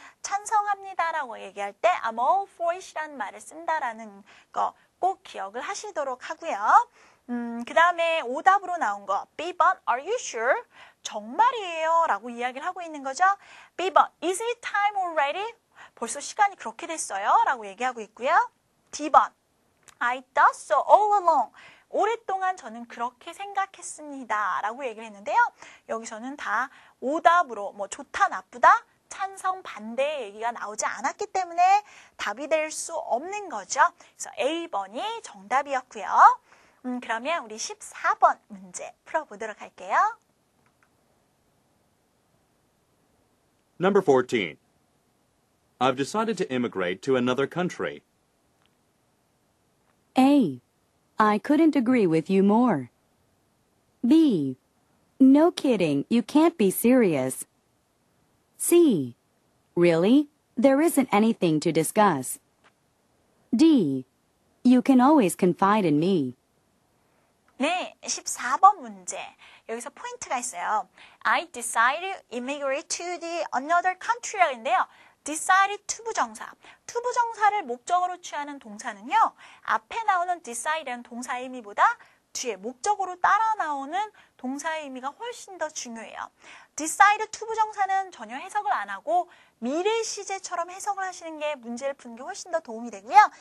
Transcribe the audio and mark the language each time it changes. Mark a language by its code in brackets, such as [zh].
[ko] 찬성합니다 라고 얘기할 때 [en] I'm all for it [ko] 이란 말을 쓴다라는 거 꼭 기억을 하시도록 하고요. 그 다음에 오답으로 나온 거 B번 [en] Are you sure? [ko] 정말이에요 라고 이야기를 하고 있는 거죠. [en] B번 Is it time already? [ko] 벌써 시간이 그렇게 됐어요? 라고 얘기하고 있고요. D번 [en] I thought so all along. [ko] 오랫동안 저는 그렇게 생각했습니다 라고 얘기를 했는데요. 여기서는 다 오답으로 뭐 좋다 나쁘다 찬성 반대 얘기가 나오지 않았기 때문에 답이 될 수 없는 거죠. 그래서 A번이 정답이었고요. 그러면 우리 14번 문제 풀어보도록 할게요. [en] Number 14. I've decided to immigrate to another country. A. I couldn't agree with you more. B. No kidding, you can't be serious. C. Really? There isn't anything to discuss. D. You can always confide in me. [ko] 네, 14번 문제. 여기서 포인트가 있어요. [en] I decided to immigrate to the another country라고 [ko] 했는데요. decide 투부정사. 투부정사를 목적어로 취하는 동사는요. 앞에 나오는 decide라는 동사의 의미보다 뒤에 목적어로 따라 나오는 동사의 의미가 훨씬 더 중요해요. decide 투부정사는 전혀 해석을 안 하고 미래 시제처럼 해석을 하시는 게 문제를 푸는 게 훨씬 더 도움이 되고요.